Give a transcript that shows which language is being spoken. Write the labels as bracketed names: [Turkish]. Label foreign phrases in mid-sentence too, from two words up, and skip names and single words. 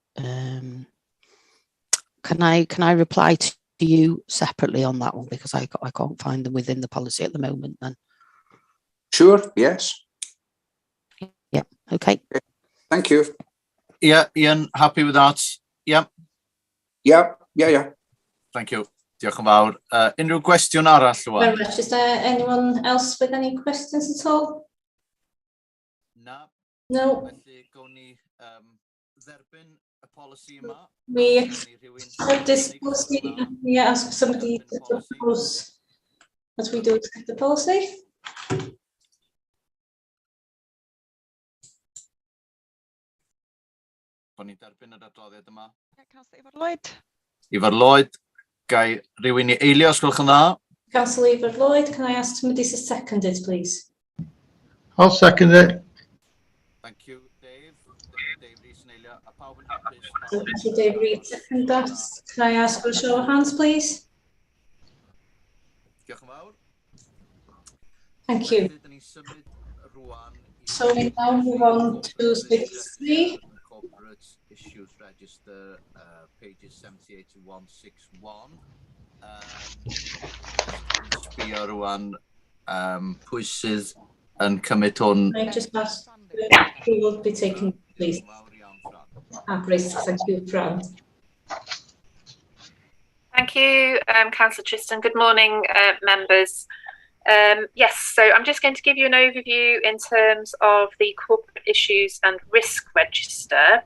[English] Can I reply to you separately on that one, because I can't find them within the policy at the moment then? Sure, yes. Yeah, okay. Thank you. Yeah, Ian, happy with that? Yeah. Yeah. Thank you. [Welsh] Diolch yn fawr. Unrhyw gwestiwn arall [English] Very [Welsh] rwan? [English] much. Is there anyone else with any questions at all? No. [Welsh] Felly, gawn ni dderbyn y polisi yma. [English] We accept this policy and we ask somebody to propose as we do accept the policy. [Welsh] Gawn ni derbyn yr adroddiad yma. [English] Councillor Lloyd. [Welsh] Ifar Lloyd, gai rhywun i eilio, os gwelwch yn dda. [English] Councillor Eva Lloyd, can I ask somebody to second it, please? I'll second it. Thank you, [Welsh] Dave. Dave Rees yn eilio. A pawb yn hapus. [English] Thank you, Dave Reed, second that. Can I ask for a show of hands, please? [Welsh] Diolch yn fawr. [English] Thank you. So we now move on to 6.3. Corporate Issues Register, pages 78 to 161. [Welsh] Sbio rwan pwy sydd yn cymryd hwn. [English] I just ask who will be taking please. Great, thank you, Fran. Thank you, Councillor Tristan. Good morning, members. Yes, so I'm just going to give you an overview in terms of the Corporate Issues and Risk Register.